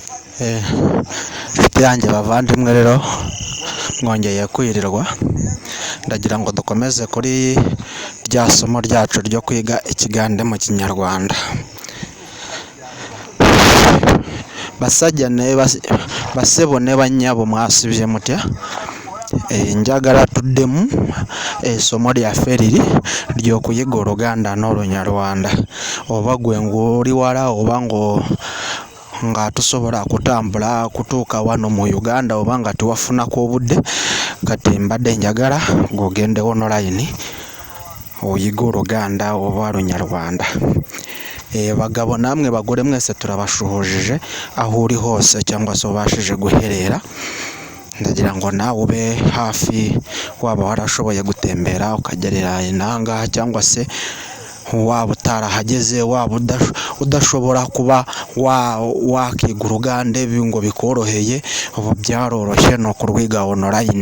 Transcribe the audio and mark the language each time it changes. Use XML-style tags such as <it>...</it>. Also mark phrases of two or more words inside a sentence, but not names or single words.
<rw>Inshuti yanjye bavandimwe rero mwongeye kwirirwa, ndagira ngo dukomeze kuri rya somo ryacu ryo kwiga ikigande mu Kinyarwanda.</rw> <lg>Basajjane basebone banyabo mwasibye mutya, njagala tuddemu essomo lyaffe liri ly'okuyiga Oluganda n'Olunyarwanda. Oba gwe ng'oli wala oba nga tusobola kutambula kutuuka wano mu Uganda oba nga tewafunako obudde, kati mbadde njagala ng'ogende online oyiga Oluganda oba Olunyarwanda.</lg> <rw>Bagabo namwe bagole mwese turabashuhujije aho uri hose cyangwa se ubashije guherera. Ndagira ngo nawe ube hafi, waba warashoboye gutembera ukagerera inanga cyangwa se waba utarahageze, waba udashobora kuba wakiga Uruganda ngo bikoroheye, ubu byaroroshye no kurwiga online.</rw>